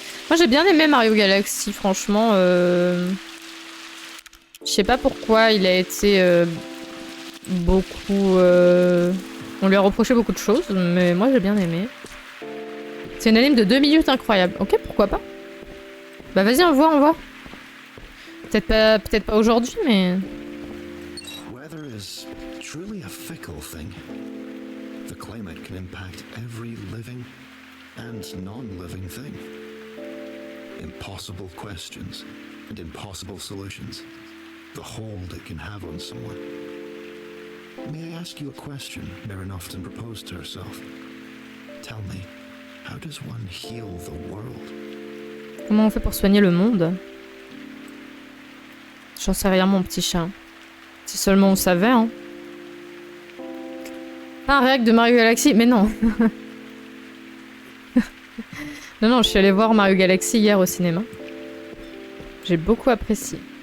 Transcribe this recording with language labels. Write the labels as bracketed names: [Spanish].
[French] Moi j'ai bien aimé Mario Galaxy, franchement. Je sais pas pourquoi il a été beaucoup... On lui a reproché beaucoup de choses, mais moi j'ai bien aimé. C'est une anime de 2 minutes incroyable. Ok, pourquoi pas. Bah vas-y, envoie. Peut-être pas aujourd'hui, mais... [English] Weather is truly a fickle thing. The climate can impact every living and non-living thing. Impossible questions and impossible solutions. The hold it can have on someone. May I ask you a question Marin often proposed to herself? Tell me, how does one heal the world? [French] Comment on fait pour soigner le monde? J'en sais rien, mon petit chat. Si seulement on savait, hein. Pas un réact de Mario Galaxy, mais non. Non, je suis allée voir Mario Galaxy hier au cinéma. J'ai beaucoup apprécié.